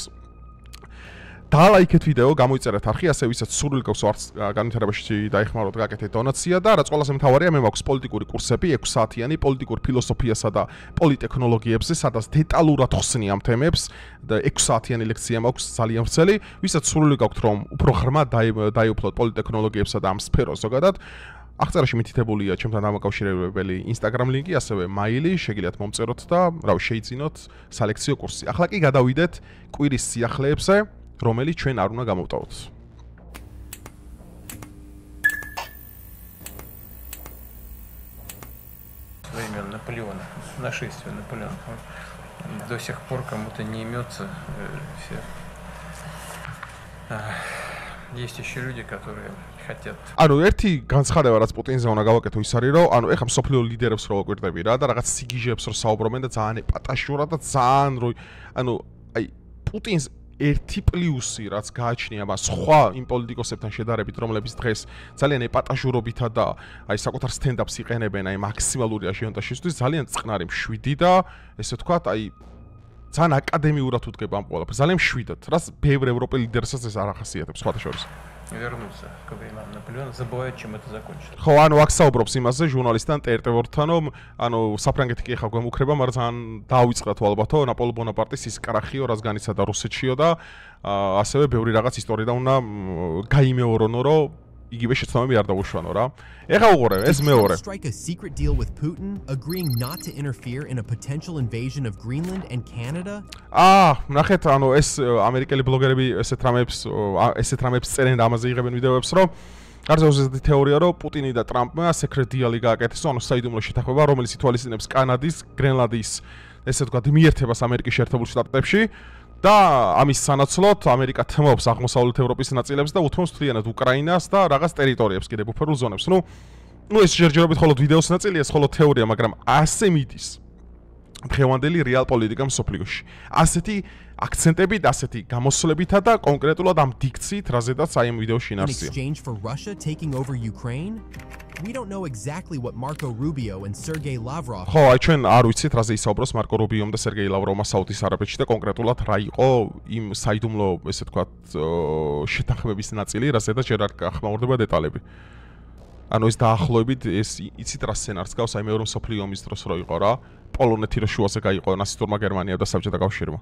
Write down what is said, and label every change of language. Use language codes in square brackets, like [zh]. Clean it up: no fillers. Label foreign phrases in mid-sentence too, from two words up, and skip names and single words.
[ka] დალაიქეთ ვიდეო, გამოიწერეთ არხი, ასე ვისაც სურვილი გაქვს არც განვითარებაში დაიხმაროთ, გაკეთეთ დონაცია და რაც ყველაზე მთავარია, მე მაქვს პოლიტიკური კურსები 6 საათიანი პოლიტიკურ ფილოსოფიასა და პოლიტექნოლოგიებზე, სადაც დეტალურად ხსნი ამ თემებს და 6 საათიანი ლექცია მაქვს ძალიან ვრცელი, ვისაც სურვილი გაქვთ რომ უფრო ღრმად დაიუფლოთ პოლიტექნოლოგიებსა და ამ სფეროს ზოგადად, აღწერაში მითითებულია ჩემთან დამაკავშირებელი Instagram ლინკი, ასევე მაილი, შეგიძლიათ მომწეროთ და შეიძინოთ სალექციო კურსი. ახლა კი გადავიდეთ კვირის სიახლეებზე, რომელიც ჩვენ არ უნდა გამოვტოვოთ. [ru] Время Наполеона, нашествие Наполеона. До сих пор кому-то не имется все. Есть еще люди, которые хотят. [ka] ანუ ერთი განცხადება რაც პუტინზე უნდა გავაკეთო ის არის, რომ ანუ ეხლა მსოფლიო ლიდერებს რო ვაკვირდები რა და რაღაც სიგიჟებს რო საუბრობენ და ძალიან ეპატაშურად და ძალიან რო ანუ აი პუტინს ერთი პლუსი რაც გააჩნია მას სხვა იმ პოლიტიკოსებთან შედარებით, რომლებიც დღეს ძალიან ეპატაშურობითა და აი საკუთარ სტენდაპს იყენებენ აი მაქსიმალური აჟიოტაჟისთვის, ძალიან წყნარი მშვიდი და ესე ვთქვათ აი ძალიან აკადემიურად უდგება ამ ყველაფერს, ძალიან მშვიდად, რაც ბევრ ევროპელ ლიდერსაც ეს არ ახასიათებს სხვათა შორის. [ru] Вернуться к временам Наполеона, забывают, чем это закончится. [ka] ხო, ანუ აქ საუბრობს იმაზე ჟურნალისტთან ტერტევორთან, რომ ანუ საფრანგეთი კი ახლა გვემუქრება, მაგრამ ძალიან დაავიწყდა თუ ალბათო ნაპოლეონ ბონაპარტის ის კრახიო, რაც განიცადა რუსეთშიო და ასევე ბევრი რაღაც ისტორია უნდა გაიმეორონო, რომ იგივე შეცდომები არ დაუშვანო რა. ეხლა უყურე, ეს მეორე. [en] Strike a secret deal with Putin, agreeing not to interfere in a potential invasion of Greenland and Canada. [ka] ნახეთ, ანუ ეს ამერიკელი ბლოგერები ესეთ რამებს წერენ და ამაზე იღებენ ვიდეოებს, რომ გარზევს ესეთი თეორია, რომ პუტინი და ტრამპმა [en] secret deal-ი [ka] გააკეთეს, ანუ საიდუმლო შეთანხმება, რომელიც ითვალისწინებს კანადის, გრენლანდიის, ესე ვთქვათ, მიერთებას ამერიკის შეერთებულ შტატებში. და ამის სანაცვლოდ ამერიკა თმობს აღმოსავლეთ ევროპის ნაწილებს და უთმობს მთლიანად უკრაინას და რაღაც ტერიტორიებს კიდე ბუფერულ ზონებს. ნუ ეს ჯერჯერობით მხოლოდ ვიდეოს ნაწილია, ეს მხოლოდ თეორია, მაგრამ ასე მიდის დღევანდელი რეალ პოლიტიკა მსოფლიოში. ასეთი აქცენტებით, ასეთი გამოსვლებითა და კონკრეტულად ამ დიქციით, რაზედაც აი ამ ვიდეოში ინარსია. [en] We don't know exactly what Marco Rubio and Sergey Lavrov. [ka] ხო, აი ჩვენ არ ვიცით რაზე ისაუბროს მარკო რუბიომ და სერგეი ლავროვმა საუდის არაბეთში და კონკრეტულად რა იყო იმ საიდუმლო, ესე ვთქვათ, შეთანხმების ნაწილი, რაზედაც ჯერ არ გახმაურდება დეტალები. ანუ ეს დაახლოებით ეს იცით რა სცენარს გავს აი მეორე მსოფლიო ომის დროს რო იყო რა, პოლონეთი რო შუაზე გაიყო ნაცისტურმა გერმანიამ და საბჭოთა კავშირმა.